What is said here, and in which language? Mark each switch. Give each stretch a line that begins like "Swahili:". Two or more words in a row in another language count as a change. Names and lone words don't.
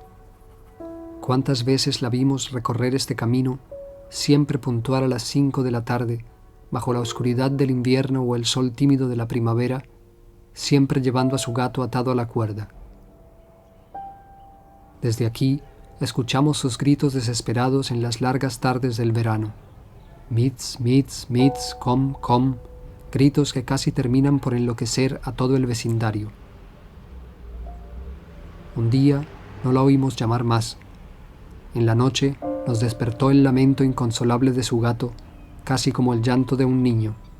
Spanish: Cuántas veces la vimos recorrer este camino, siempre puntual a las 5 de la tarde, bajo la oscuridad del invierno o el sol tímido de la primavera, siempre llevando a su gato atado a la cuerda. Desde aquí escuchamos sus gritos desesperados en las largas tardes del verano.
German: Mitz, Mitz, Mitz, komm, komm,
Spanish: gritos que casi terminan por enloquecer a todo el vecindario. Un día no la oímos llamar más. En la noche nos despertó el lamento inconsolable de su gato, casi como el llanto de un niño.